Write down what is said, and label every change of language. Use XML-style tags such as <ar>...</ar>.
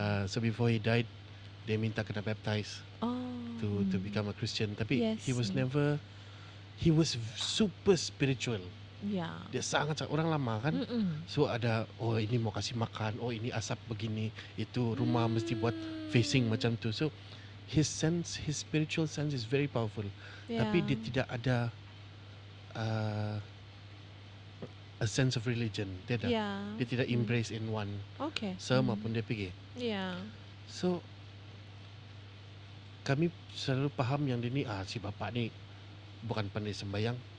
<en>So before he died,</en> <ms>dia minta kena</ms> <en>baptize to become a Christian. Tapi he was never. He was super spiritual.</en> <ms>Dia sangat orang lama kan. So ada ini mau kasih makan, ini asap begini, itu rumah mesti buat facing macam tu.</ms> <en>So his spiritual sense is very powerful.</en> <ms>Tapi dia tidak ada</ms> <en>a sense of religion.</en> <ms>Dia tidak</ms> <en>embrace in one.</en> <ms>Sama pun dia pergi. So kami selalu faham yang dia ni si bapa ni bukan pandai sembahyang.</ms>